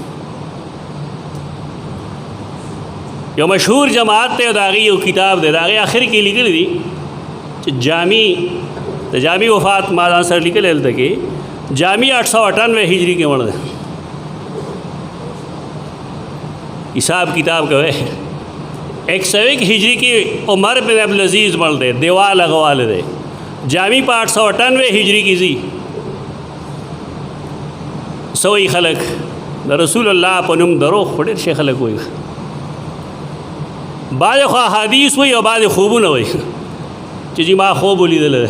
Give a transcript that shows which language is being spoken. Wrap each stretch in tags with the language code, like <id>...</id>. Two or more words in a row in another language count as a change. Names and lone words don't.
<ps>یو مشهور جماعت دی او د هغې یو کتاب دی، د هغې آخر کې لیکلي دي چې د جامع وفات ما ځان سره لیکلی هلته کې جامع 898 هجری کې مړ دی. حساب کتاب کوئ 101 ہجری کی عمر بن عبدالعزیز مړ دی، دیوال هغه والی دی. جامع په 898 هجری کې ځي. څه وایي خلک؟ د رسول الله په نوم دروغ خو ډېر شي خلک وایي. بعضې خو احادیث وایي او بعضې خوبونه وایي چې جي ما خوب ولیدلی دی.</ps>